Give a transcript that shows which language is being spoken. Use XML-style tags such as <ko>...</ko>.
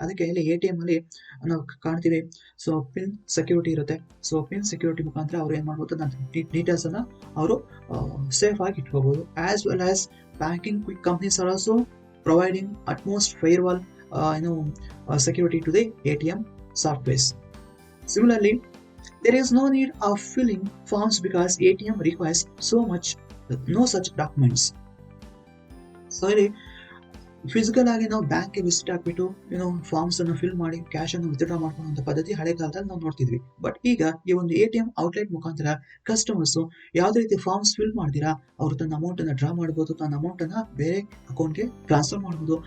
<kn>ಅದಕ್ಕೆ ಇಲ್ಲಿ ATM ಅಲ್ಲಿ ನಾವು ಕಾಣ್ತೀವಿ, ಸೊ ಪಿನ್ ಸೆಕ್ಯೂರಿಟಿ ಇರುತ್ತೆ. ಸೊ ಪಿನ್ ಸೆಕ್ಯೂರಿಟಿ ಮುಖಾಂತರ ಅವ್ರು ಏನ್ ಮಾಡ್ಬೋದು, ಡೀಟೇಲ್ಸ್ ಅನ್ನ ಅವರು ಸೇಫ್ ಆಗಿ ಇಟ್ಕೋಬಹುದು.</kn> <en>As well as banking quick companies are also providing utmost farewell security to the ATM softwares. Similarly, there is no need of filling forms because ATM requires no such documents.</en> <kn>So ಇಲ್ಲಿ physical ಆಗಿ ನಾವು ಬ್ಯಾಂಕ್ಗೆ visit ಆಗ್ಬಿಟ್ಟು forms ಅನ್ನು fill ಮಾಡಿ cash ಅನ್ನು withdraw ಮಾಡ್ಕೊಳ್ಳುವಂತ ಪದ್ಧತಿ ಹಳೆ ಕಾಲದಲ್ಲಿ ನಾವು ನೋಡ್ತಿದ್ವಿ. ಬಟ್ ಈಗ ಈ ಒಂದು ATM ಔಟ್ಲೆಟ್ ಮುಖಾಂತರ ಕಸ್ಟಮರ್ಸ್ ಯಾವುದೇ ರೀತಿ ಫಾರ್ಮ್ಸ್ ಫಿಲ್ ಮಾಡ್ತೀರಾ ಅವರು ತನ್ನ ಅಮೌಂಟ್ ಅನ್ನ ಡ್ರಾ ಮಾಡಬಹುದು, ತನ್ನ ಅಮೌಂಟ್ ಅನ್ನ ಬೇರೆ ಅಕೌಂಟ್ಗೆ ಟ್ರಾನ್ಸ್ಫರ್ ಮಾಡಬಹುದು.</kn>